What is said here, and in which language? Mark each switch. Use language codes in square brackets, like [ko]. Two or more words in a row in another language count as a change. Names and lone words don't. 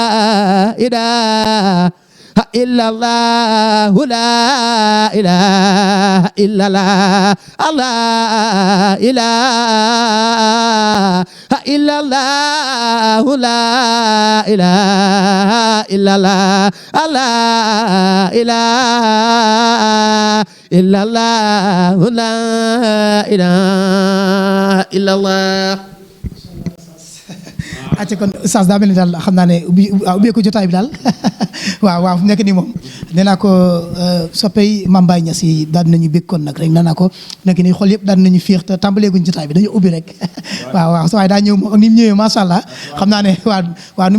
[ar] إله إلا الله لا إله إلا الله لا إله إلا الله لا إله إلا الله لا إله إلا الله لا إله إلا الله [wo] acca kon Oustaz daa mel ni daal xam naa ne ubbi ko jotaay bi daal waaw fu nekk nii moom nee naa ko soppey Mame Baye Niass yi daal nañu bég kon nag rek nee naa ko nekk nii xol yëpp daal nañu féex te tàmbaleeguñ jotaay bi dañu ubbi rek waaw sa waay daa ñëw moom ak ni mu ñëwee [ar] ما شاء الله [wo] xam naa ne waaw ni